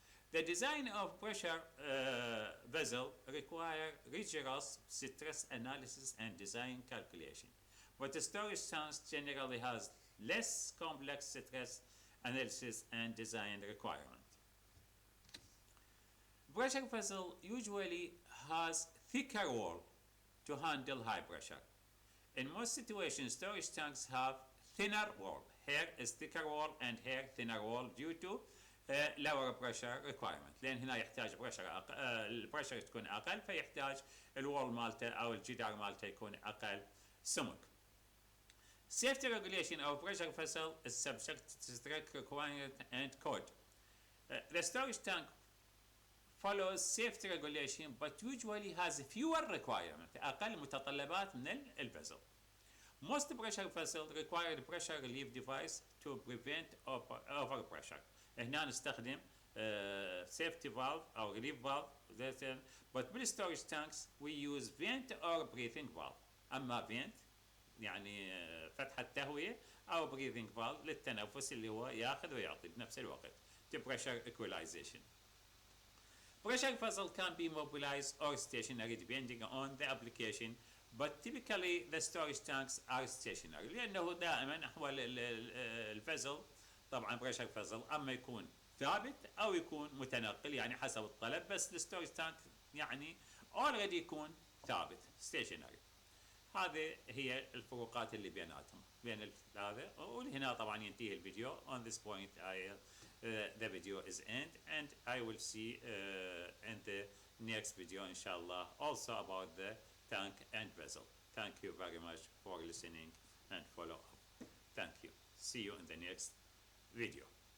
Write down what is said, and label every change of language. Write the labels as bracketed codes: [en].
[en] The design of pressure vessel require rigorous stress analysis and design calculation, but the storage tanks generally has less complex stress analysis and design requirement. Pressure vessel usually has thicker wall to handle high pressure. In most situations, storage tanks have thinner wall. Here is thicker wall and here thinner wall due to lower pressure requirement، [ar] لان هنا يحتاج بريشر البريشر تكون اقل، فيحتاج الوول مالته او الجدار مالته يكون اقل سمك. [en] Safety regulation of pressure vessel is subject to strict requirement and code. The storage tank follows safety regulation but usually has fewer requirements، [ar] أقل متطلبات من الفيسل. [en] Most pressure vessels require pressure relief device to prevent overpressure. [ar] هنا نستخدم safety valve أو relief valve. [en] But with storage tanks we use vent or breathing valve. [ar] أما vent يعني فتحة تهوية، أو breathing valve للتنفس اللي هو ياخذ ويعطي بنفس الوقت. [en] To pressure equalization. Pressure vessel can be mobilized or stationary depending on the application, but typically the storage tanks are stationary [ar] لأنه دائما أحوال الفزل طبعا pressure vessel أما يكون ثابت أو يكون متنقل يعني حسب الطلب، بس الستورج تانك يعني already يكون ثابت stationary. هذه هي الفروقات اللي بيناتهم بين هذا. ولهنا طبعا ينتهي الفيديو. [en] On this point the video is end and I will see in the next video inshallah also about the tank and vessel. Thank you very much for listening and follow up. Thank you. See you in the next video.